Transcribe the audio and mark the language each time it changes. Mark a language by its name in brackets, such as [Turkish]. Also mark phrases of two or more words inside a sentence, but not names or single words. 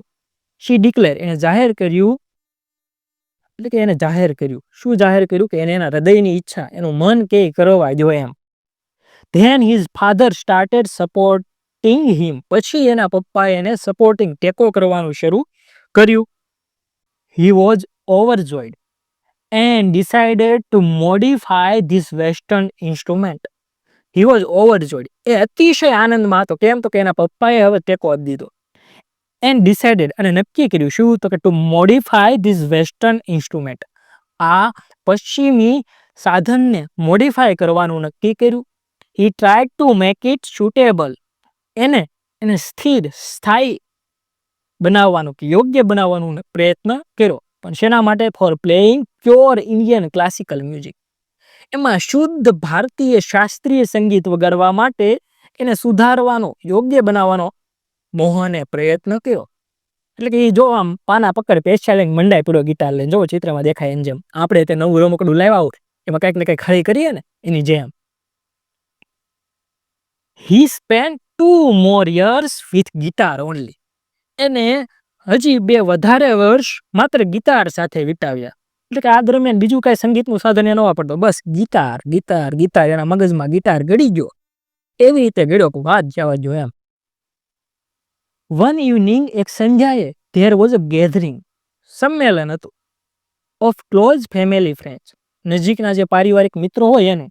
[English] she declare, [Gujarati] એને જાહેર કર્યું. એટલે કે એને જાહેર કર્યું, શું જાહેર કર્યું? કે એને એના હૃદયની ઈચ્છા, એનું મન કે કરવા દો એમ. [English] then his father started supporting him, [Gujarati] પછી એના પપ્પાએ એને સપોર્ટિંગ, ટેકો કરવાનું શરૂ કર્યું. [English] he was overjoyed and decided to modify this western instrument. He was overjoyed, [Gujarati] એ અતિશય આનંદમાં હતો. કેમ? તો કે એના પપ્પાએ હવે ટેકો આપી દીધો. [English] and decided, [Gujarati] અને નક્કી કર્યું શું? તો કે [English] to modify this western instrument, [Gujarati] આ પશ્ચિમી સાધનને મોડિફાય કરવાનું નક્કી કર્યું. [English] he tried to make it suitable, [Gujarati] એને સ્થિર, સ્થાયી બનાવવાનું, કે યોગ્ય બનાવવાનું પ્રયત્ન કર્યો. પણ શેના માટે? [English] for playing pure Indian classical music, [Gujarati] એમાં શુદ્ધ ભારતીય શાસ્ત્રીય સંગીત વગાડવા માટે એને સુધારવાનો, યોગ્ય બનાવવાનો મોહને પ્રયત્ન કર્યો. એટલે કે એ જો આમ પાના પકડ પેસ્યા લઈને મંડાય પૂરો ગિટાર લઈને, જો ચિત્રમાં દેખાય એમ જેમ આપણે તે નવું રમકડું લાવ્યા હોય એમાં કંઈક ને કંઈક ખરી કરીએ ને, એની જેમ. [English] he spend 2 more years with guitar only, [Gujarati] એને હજી 2 વધારે વર્ષ માત્ર ગિટાર સાથે વિતાવ્યા. એટલે કે આ દરમિયાન બીજું કાંઈ સંગીતનું સાધન એ ન વાપરતો, બસ ગિટાર ગિટાર ગિટાર, એના મગજમાં ગિટાર ગળી ગયો, એવી રીતે ગળ્યો કે વાત જવા જો એમ. [English] one evening, [Gujarati] એક સંધ્યાએ, [English] there was a gathering, [Gujarati] સંમેલન હતું, [English] of close family friends, [Gujarati] નજીકના જે પારિવારિક મિત્રો હોય એને.